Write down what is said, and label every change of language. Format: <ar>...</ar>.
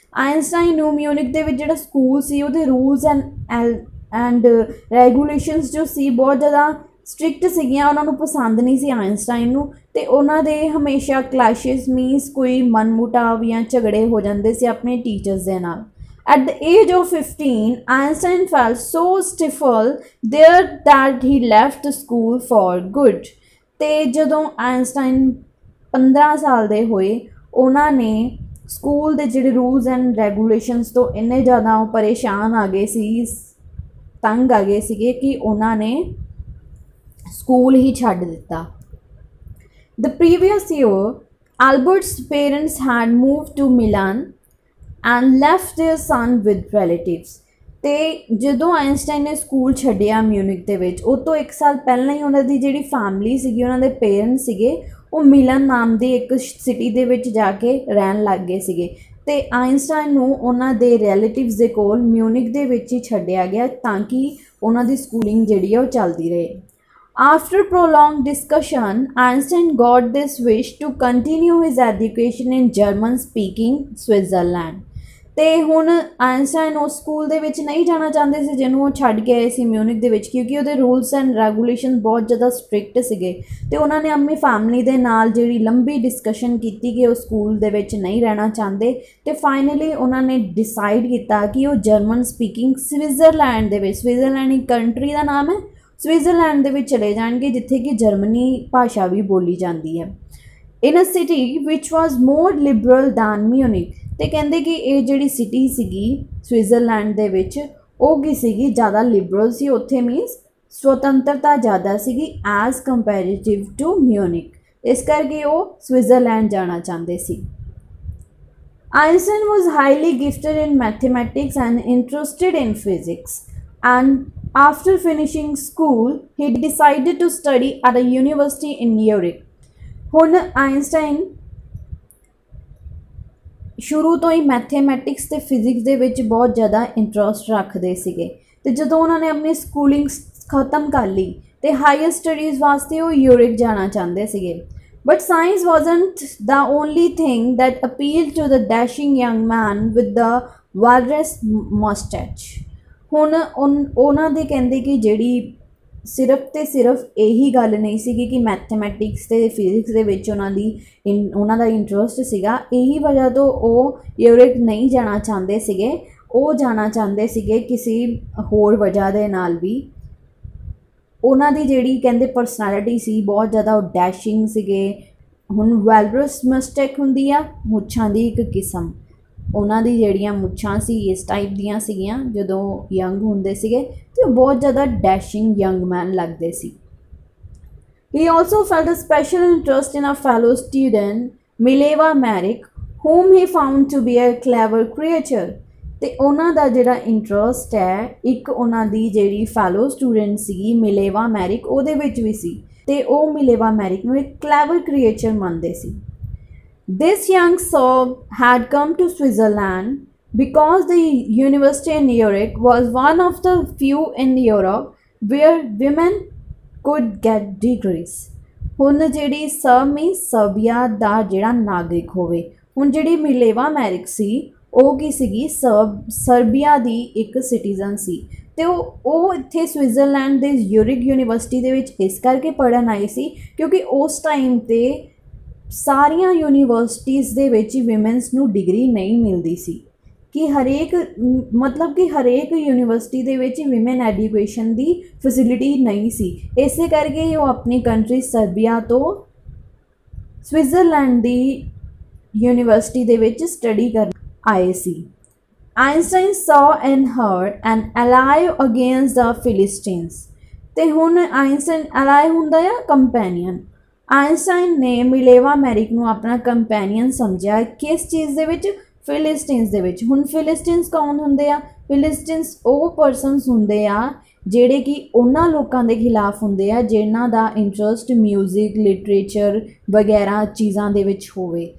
<pa>Einstein ਨੂੰ Munich ਦੇ ਵਿੱਚ ਜਿਹੜਾ ਸਕੂਲ ਸੀ ਉਹਦੇ ਰੂਲਸ ਐਂਡ ਰੈਗੂਲੇਸ਼ਨਸ ਜੋ ਸੀ ਬਹੁਤ ਜ਼ਿਆਦਾ ਸਟ੍ਰਿਕਟ ਸੀਗੀਆਂ, ਉਹਨਾਂ ਨੂੰ ਪਸੰਦ ਨਹੀਂ ਸੀ ਆਇਨਸਟਾਈਨ ਨੂੰ, ਅਤੇ ਉਹਨਾਂ ਦੇ ਹਮੇਸ਼ਾ ਕਲੈਸ਼ਿਸ ਮੀਨਸ ਕੋਈ ਮਨਮੁਟਾਵ ਜਾਂ ਝਗੜੇ ਹੋ ਜਾਂਦੇ ਸੀ ਆਪਣੇ ਟੀਚਰਸ ਦੇ ਨਾਲ।</pa> <en>At the age of 15, Einstein felt so stifled there that he left the school for good।</en> <pa>ਅਤੇ ਜਦੋਂ ਆਇਨਸਟਾਈਨ 15 ਸਾਲ ਦੇ ਹੋਏ, ਉਹਨਾਂ ਨੇ ਸਕੂਲ ਦੇ ਜਿਹੜੇ ਰੂਲਸ ਐਂਡ ਰੈਗੂਲੇਸ਼ਨਸ ਤੋਂ ਇੰਨੇ ਜ਼ਿਆਦਾ ਉਹ ਪਰੇਸ਼ਾਨ ਆ ਗਏ ਸੀ, ਤੰਗ ਆ ਗਏ ਸੀਗੇ ਕਿ ਉਹਨਾਂ ਨੇ ਸਕੂਲ ਹੀ ਛੱਡ ਦਿੱਤਾ।</pa> <en>The previous year, Albert's parents had moved to Milan and left their son with relatives।</en> <pa>ਅਤੇ ਜਦੋਂ ਆਇਨਸਟਾਈਨ ਨੇ ਸਕੂਲ ਛੱਡਿਆ ਮਿਊਨਿਕ ਦੇ ਵਿੱਚ, ਉਹ ਤੋਂ 1 ਸਾਲ ਪਹਿਲਾਂ ਹੀ ਉਹਨਾਂ ਦੀ ਜਿਹੜੀ ਫੈਮਿਲੀ ਸੀਗੀ, ਉਹਨਾਂ ਦੇ ਪੇਰੈਂਟਸ ਸੀਗੇ, ਉਹ ਮਿਲਨ ਨਾਮ ਦੀ ਇੱਕ ਸਿਟੀ ਦੇ ਵਿੱਚ ਜਾ ਕੇ ਰਹਿਣ ਲੱਗ ਗਏ ਸੀਗੇ। ਅਤੇ ਆਇਨਸਟਾਈਨ ਨੂੰ ਉਹਨਾਂ ਦੇ ਰਿਲੇਟਿਵਸ ਦੇ ਕੋਲ ਮਿਊਨਿਕ ਦੇ ਵਿੱਚ ਹੀ ਛੱਡਿਆ ਗਿਆ ਤਾਂ ਕਿ ਉਹਨਾਂ ਦੀ ਸਕੂਲਿੰਗ ਜਿਹੜੀ ਆ ਉਹ ਚੱਲਦੀ ਰਹੇ।</pa> <en>After prolonged discussion, Einstein got this wish to continue his education in German-speaking Switzerland।</en> <pa>ਤੇ ਹੁਣ ਆਇਨਸਟਾਈਨ ਉਸ ਸਕੂਲ ਦੇ ਵਿੱਚ ਨਹੀਂ ਜਾਣਾ ਚਾਹੁੰਦੇ ਸੀ ਜਿਹਨੂੰ ਉਹ ਛੱਡ ਕੇ ਆਏ ਸੀ ਮਿਊਨਿਕ ਦੇ ਵਿੱਚ, ਕਿਉਂਕਿ ਉਹਦੇ ਰੂਲਸ ਐਂਡ ਰੈਗੂਲੇਸ਼ਨ ਬਹੁਤ ਜ਼ਿਆਦਾ ਸਟ੍ਰਿਕਟ ਸੀਗੇ। ਤੇ ਉਹਨਾਂ ਨੇ ਆਪਣੀ ਫੈਮਿਲੀ ਦੇ ਨਾਲ ਜਿਹੜੀ ਲੰਬੀ ਡਿਸਕਸ਼ਨ ਕੀਤੀ ਕਿ ਉਹ ਸਕੂਲ ਦੇ ਵਿੱਚ ਨਹੀਂ ਰਹਿਣਾ ਚਾਹੁੰਦੇ, ਤੇ ਫਾਈਨਲੀ ਉਹਨਾਂ ਨੇ ਡਿਸਾਈਡ ਕੀਤਾ ਕਿ ਉਹ ਜਰਮਨ ਸਪੀਕਿੰਗ ਸਵਿਟਜ਼ਰਲੈਂਡ ਦੇ ਵਿੱਚ, ਸਵਿਟਜ਼ਰਲੈਂਡ ਇੱਕ ਕੰਟਰੀ ਦਾ ਨਾਮ ਹੈ, ਸਵਿਟਜ਼ਰਲੈਂਡ ਦੇ ਵਿੱਚ ਚਲੇ ਜਾਣਗੇ ਜਿੱਥੇ ਕਿ ਜਰਮਨੀ ਭਾਸ਼ਾ ਵੀ ਬੋਲੀ ਜਾਂਦੀ ਹੈ।</pa> <en>In a city which was more liberal than Munich.</en> <pa>ਤੇ ਕਹਿੰਦੇ ਕਿ ਇਹ ਜਿਹੜੀ ਸਿਟੀ ਸੀਗੀ ਸਵਿਟਜ਼ਰਲੈਂਡ ਦੇ ਵਿੱਚ ਉਹ ਕੀ ਸੀਗੀ, ਜ਼ਿਆਦਾ ਲਿਬਰਲ ਸੀ, ਉੱਥੇ ਮੀਨਸ ਸੁਤੰਤਰਤਾ ਜ਼ਿਆਦਾ ਸੀਗੀ</pa> <en>as comparative to Munich,</en> <pa>ਇਸ ਕਰਕੇ ਉਹ ਸਵਿਟਜ਼ਰਲੈਂਡ ਜਾਣਾ ਚਾਹੁੰਦੇ ਸੀ।</pa> <en>Einstein was highly gifted in mathematics and interested in physics, and after finishing school he decided to study at a university in Zurich।</en> <pa>ਹੁਣ ਆਇਨਸਟਾਈਨ ਸ਼ੁਰੂ ਤੋਂ ਹੀ ਮੈਥੇਮੈਟਿਕਸ ਤੇ ਫਿਜ਼ਿਕਸ ਦੇ ਵਿੱਚ ਬਹੁਤ ਜ਼ਿਆਦਾ ਇੰਟਰਸਟ ਰੱਖਦੇ ਸੀਗੇ, ਤੇ ਜਦੋਂ ਉਹਨਾਂ ਨੇ ਆਪਣੀ ਸਕੂਲਿੰਗ ਖ਼ਤਮ ਕਰ ਲਈ ਤੇ ਹਾਇਰ ਸਟੱਡੀਜ਼ ਵਾਸਤੇ ਉਹ ਯੂਰਿਕ ਜਾਣਾ ਚਾਹੁੰਦੇ ਸੀਗੇ।</pa> <en>But science wasn't the only thing that appealed to the dashing young man with the walrus mustache।</en> <pa>ਹੁਣ ਉਹਨਾਂ ਦੇ ਕਹਿੰਦੇ ਕਿ ਜਿਹੜੀ ਸਿਰਫ ਤੇ ਸਿਰਫ ਇਹੀ ਗੱਲ ਨਹੀਂ ਸੀਗੀ ਕਿ ਮੈਥਮੈਟਿਕਸ ਤੇ ਫਿਜ਼ਿਕਸ ਦੇ ਵਿੱਚ ਉਹਨਾਂ ਦਾ ਇੰਟਰਸਟ ਸੀਗਾ, ਇਹੀ ਵਜ੍ਹਾ ਤੋਂ ਉਹ ਯੂਰਿਕ ਨਹੀਂ ਜਾਣਾ ਚਾਹੁੰਦੇ ਸੀਗੇ, ਉਹ ਜਾਣਾ ਚਾਹੁੰਦੇ ਸੀਗੇ ਕਿਸੇ ਹੋਰ ਵਜ੍ਹਾ ਦੇ ਨਾਲ ਵੀ। ਉਹਨਾਂ ਦੀ ਜਿਹੜੀ ਕਹਿੰਦੇ ਪਰਸਨੈਲਿਟੀ ਸੀ ਬਹੁਤ ਜ਼ਿਆਦਾ ਉਹ ਡੈਸ਼ਿੰਗ ਸੀਗੇ। ਹੁਣ ਵੈਲਰਸ ਮਸਟੈਕ ਹੁੰਦੀ ਆ ਮੁੱਛਾਂ ਦੀ ਇੱਕ ਕਿਸਮ, ਉਹਨਾਂ ਦੀ ਜਿਹੜੀਆਂ ਮੁੱਛਾਂ ਸੀ ਇਸ ਟਾਈਪ ਦੀਆਂ ਸੀਗੀਆਂ ਜਦੋਂ ਯੰਗ ਹੁੰਦੇ ਸੀਗੇ, ਤੇ ਉਹ ਬਹੁਤ ਜ਼ਿਆਦਾ ਡੈਸ਼ਿੰਗ ਯੰਗ ਮੈਨ ਲੱਗਦੇ ਸੀ।</pa> <en>He also felt a special interest in a fellow student, Mileva Merrick, whom he found to be a clever creature।</en> <pa>ਤੇ ਉਹਨਾਂ ਦਾ ਜਿਹੜਾ ਇੰਟਰਸਟ ਹੈ ਇੱਕ ਉਹਨਾਂ ਦੀ ਜਿਹੜੀ ਫੈਲੋ ਸਟੂਡੈਂਟ ਸੀਗੀ ਮਿਲੇਵਾ ਮੈਰਿਕ ਉਹਦੇ ਵਿੱਚ ਵੀ ਸੀ, ਤੇ ਉਹ ਮਿਲੇਵਾ ਮੈਰਿਕ ਨੂੰ ਇੱਕ ਕਲੈਵਰ ਕ੍ਰੀਏਚਰ ਮੰਨਦੇ ਸੀ।</pa> <en>This young soul had come to Switzerland because the university in Zurich was one of the few in Europe where women could get degrees।</en> <pa>ਹੁਣ ਜਿਹੜੀ ਸਰਬੀਆ ਦਾ ਜਿਹੜਾ ਨਾਗਰਿਕ ਹੋਵੇ, ਹੁਣ ਜਿਹੜੀ ਮਿਲੇਵਾ ਮੈਰਿਕ ਸੀ ਉਹ ਕੀ ਸੀਗੀ ਸਰਬੀਆ ਦੀ ਇੱਕ ਸਿਟੀਜ਼ਨ ਸੀ, ਤੇ ਉਹ ਇੱਥੇ ਸਵਿਟਜ਼ਰਲੈਂਡ ਦੇ ਯੂਰਿਕ ਯੂਨੀਵਰਸਿਟੀ ਦੇ ਵਿੱਚ ਇਸ ਕਰਕੇ ਪੜ੍ਹਨ ਆਈ ਸੀ ਕਿਉਂਕਿ ਉਸ ਟਾਈਮ 'ਤੇ ਸਾਰੀਆਂ ਯੂਨੀਵਰਸਿਟੀਜ਼ ਦੇ ਵਿੱਚ ਵਿਮਨਸ ਨੂੰ ਡਿਗਰੀ ਨਹੀਂ ਮਿਲਦੀ ਸੀ, ਕਿ ਹਰੇਕ ਯੂਨੀਵਰਸਿਟੀ ਦੇ ਵਿੱਚ ਵਿਮਨ ਐਜੂਕੇਸ਼ਨ ਦੀ ਫੈਸਿਲਿਟੀ ਨਹੀਂ ਸੀ। ਇਸੇ ਕਰਕੇ ਉਹ ਆਪਣੀ ਕੰਟਰੀ ਸਰਬੀਆ ਤੋਂ ਸਵਿਟਜ਼ਰਲੈਂਡ ਦੀ ਯੂਨੀਵਰਸਿਟੀ ਦੇ ਵਿੱਚ ਸਟੱਡੀ ਕਰਨ ਆਏ ਸੀ।</pa> <en>Einstein saw in her an ally against the Philistines।</en> <pa>ਤੇ ਹੁਣ ਆਇਨਸਟਾਈਨ ਐਲਾਈ ਹੁੰਦਾ ਆ ਕੰਪੈਨੀਅਨ। ਆਇਨਸਟਾਈਨ ਨੇ ਮਿਲੇਵਾ ਮੈਰਿਕ ਨੂੰ ਆਪਣਾ ਕੰਪੈਨੀਅਨ ਸਮਝਿਆ ਕਿਸ ਚੀਜ਼ ਦੇ ਵਿੱਚ, ਫਿਲਿਸਟੀਨਸ ਦੇ ਵਿੱਚ। ਹੁਣ ਫਿਲਿਸਟੀਨਸ ਕੌਣ ਹੁੰਦੇ ਆ? ਫਿਲਿਸਟੀਨਸ ਉਹ ਪਰਸਨਸ ਹੁੰਦੇ ਆ ਜਿਹੜੇ ਕਿ ਉਹਨਾਂ ਲੋਕਾਂ ਦੇ ਖਿਲਾਫ ਹੁੰਦੇ ਆ ਜਿਨ੍ਹਾਂ ਦਾ ਇੰਟਰਸਟ ਮਿਊਜ਼ਿਕ, ਲਿਟਰੇਚਰ ਵਗੈਰਾ ਚੀਜ਼ਾਂ ਦੇ ਵਿੱਚ ਹੋਵੇ।</pa>